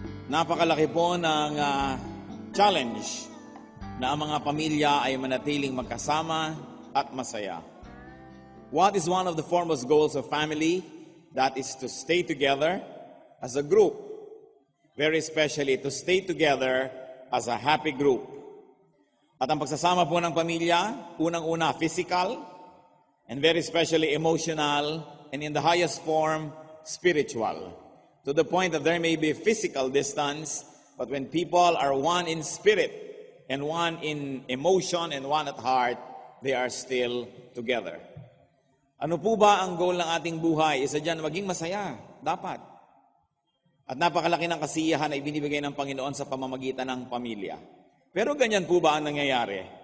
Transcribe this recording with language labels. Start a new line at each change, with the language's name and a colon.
Filipino: Napakalaki po ng challenge na ang mga pamilya ay manatiling magkasama at masaya.
English: What is one of the foremost goals of family? That is to stay together as a group. Very especially to stay together as a happy group.
Filipino: At ang pagsasama po ng pamilya, unang-una physical,
English: and very especially emotional, and in the highest form, spiritual. To the point that there may be physical distance, but when people are one in spirit, and one in emotion, and one at heart, they are still together.
Filipino: Ano po ba ang goal ng ating buhay? Isa dyan, maging masaya. Dapat. At napakalaki ng kasiyahan na ibinibigay ng Panginoon sa pamamagitan ng pamilya. Pero ganyan po ba ang nangyayari?